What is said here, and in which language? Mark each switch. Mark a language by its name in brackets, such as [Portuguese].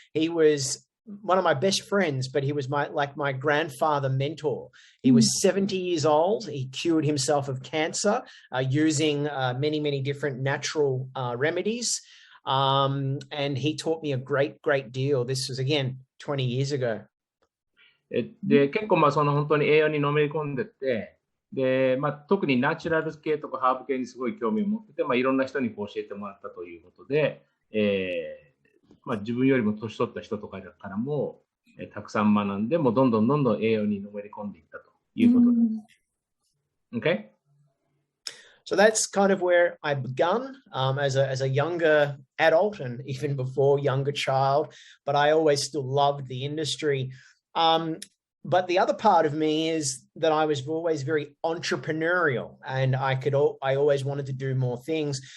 [English] He was one of my best friends, but he was my grandfather mentor. He was 70 years old. He cured himself of cancer using many different natural remedies. And he taught me a great deal. This was, again, 20 years ago. [Japanese] で、結構その本当に栄養にのめり込んでて、で、特にナチュラル系とかハーブ系にすごい興味を持ってて、いろんな人に教えてもらったということで、自分よりも年取った人とかからも、たくさん学んで、もうどんどん栄養にのめり込んでいったということです。 [English] Okay? So that's kind of where I begun as a younger adult and even before younger child, but I always still loved the industry. But the other part of me is that I was always very entrepreneurial, and I always wanted to do more things.